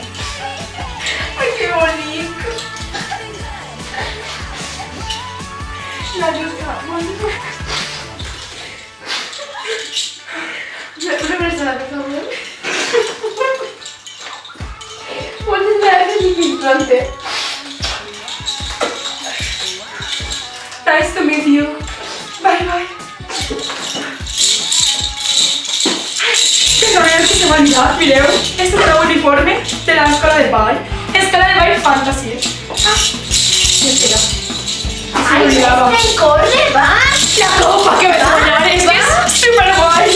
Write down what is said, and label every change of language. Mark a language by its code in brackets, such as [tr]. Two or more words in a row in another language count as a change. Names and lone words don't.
[ca] Ai, que bonic! La Lluca, molt bé. Una persona, per favor. frustrante. [en] Nice to meet you. Bye, bye. [ca] Perdoneu que se m'ha olvidat, mireu. És el nou uniforme de l'escola de ball. Escola de ball fantasy. Espera. [es] ¡Ay, es que corre, van! [ca] La copa que vaig guanyar, és que és superguai.